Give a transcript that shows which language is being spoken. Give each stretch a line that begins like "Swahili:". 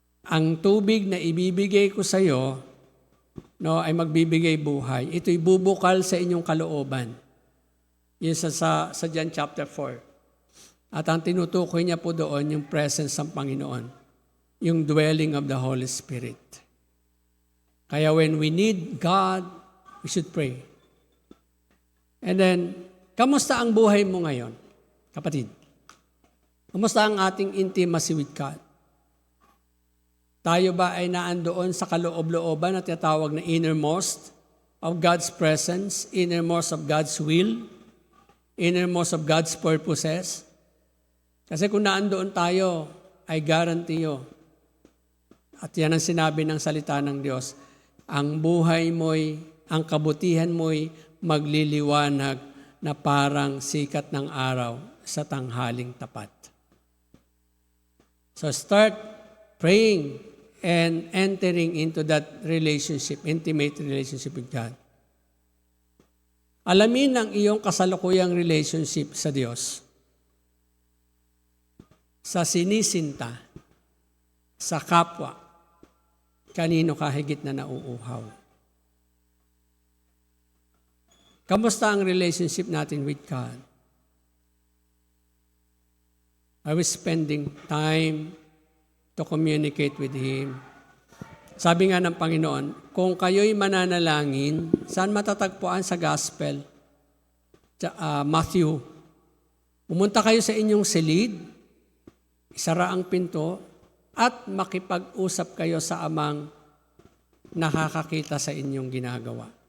Filipino: Ang tubig na ibibigay ko sa iyo, ay magbibigay buhay. Ito'y bubukal sa inyong kalooban. Yun sa John chapter 4. At ang tinutukoy niya po doon, yung presence ng Panginoon.
English: Yung dwelling of the Holy Spirit. Kaya when we need God, we should pray. And then,
Filipino: kamusta ang buhay mo ngayon, kapatid? Kamusta ang ating
English: intimacy with God?
Filipino: Tayo ba ay naandoon sa kaloob-looban na tinatawag na
English: innermost of God's presence, innermost of God's will, innermost of God's purposes?
Filipino: Kasi kung naandoon tayo,
English: I guarantee you,
Filipino: at yan ang sinabi ng salita ng Diyos, ang buhay mo'y, ang kabutihan mo'y magliliwanag na parang sikat ng araw sa tanghaling tapat.
English: So start praying and entering into that relationship, intimate relationship with God.
Filipino: Alamin ang iyong kasalukuyang relationship sa Diyos. Sa sinisinta, sa kapwa, kanino ka higit na nauuhaw. Kamusta ang relationship natin
English: with God? Are we spending time to communicate with Him?
Filipino: Sabi nga ng Panginoon, kung kayo'y mananalangin, saan matatagpuan sa Gospel? Matthew. Pumunta kayo sa inyong silid, isara ang pinto, at makipag-usap kayo sa amang nakakakita sa inyong ginagawa.